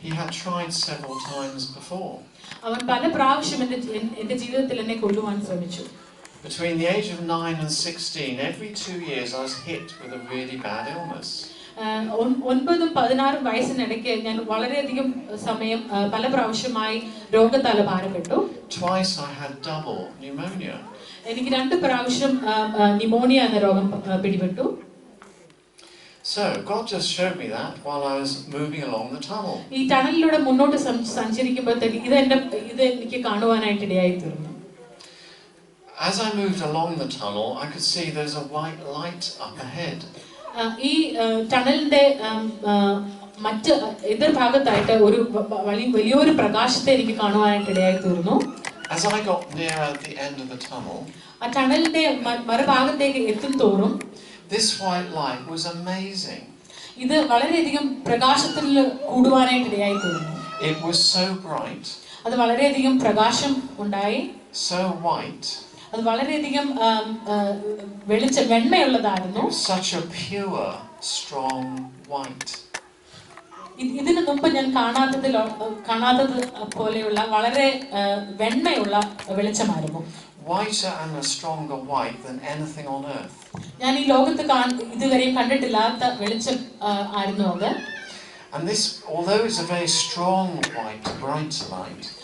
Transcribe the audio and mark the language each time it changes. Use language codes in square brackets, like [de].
[en] He had tried several times before. [ml] അവൻ പല പ്രാവശ്യം എന്റെ ജീവിതത്തിൽ എന്നെ കൊല്ലുവാൻ ശ്രമിച്ചു. [en] Between the age of 9 and 16, every 2 years I was hit with a really bad illness. [ml] 9-16 വയസ്സിനിടയ്ക്ക് ഞാൻ വളരെയധികം സമയം പല പ്രാവശ്യമായി രോഗത്താൽ ഭാരപ്പെട്ടു. [en] Twice I had double pneumonia. [ml] എനിക്ക് 2 പ്രാവശ്യം ന്യൂമോണിയ എന്ന രോഗം പിടിപെട്ടു. [en] So God just showed me that while I was moving along the tunnel. [ml] ഈ ടണലിലൂടെ മുന്നോട്ട് സഞ്ചരിക്കുമ്പോഴത്തേക്ക് ഇത് എനിക്ക് കാണുവാനായിട്ട് ഇടയായി തീർന്നു. [en] As I moved along the tunnel, I could see there's a white light up ahead. [ml] ഈ ടണലിന്റെ മറ്റ് എതിർഭാഗത്തായിട്ട് ഒരു വലിയൊരു പ്രകാശത്തെ എനിക്ക് കാണുവാനായിട്ട് ഇടയായി തീർന്നു. [en] As I got nearer the end of the tunnel, [ml] ആ ടണലിന്റെ മറുഭാഗത്തേക്ക് എത്തും തോറും [en] this white light was amazing. [ml] ഇത് വളരെയധികം പ്രകാശത്തിൽ കൂടുവാനായിട്ട് ഇടയായി തീർന്നു. [en] It was so bright. [ml] അത് വളരെയധികം പ്രകാശം ഉണ്ടായി. [en] So white. [ml] അത് വളരെയധികം വെണ്മയുള്ളതായിരുന്നു. [en] Such a pure, strong white. [ml] ഇതിനു മുമ്പ് ഞാൻ കാണാത്തത് പോലെയുള്ള വളരെ വെണ്മയുള്ള വെളിച്ചമായിരുന്നു. [en] Whiter and a stronger white than anything on earth. [ml] ഞാൻ ഈ ലോകത്ത് ഇതുവരെയും കണ്ടിട്ടില്ലാത്ത വെളിച്ചം ആയിരുന്നു അത്. [en] And this, although it's a very strong white, bright light,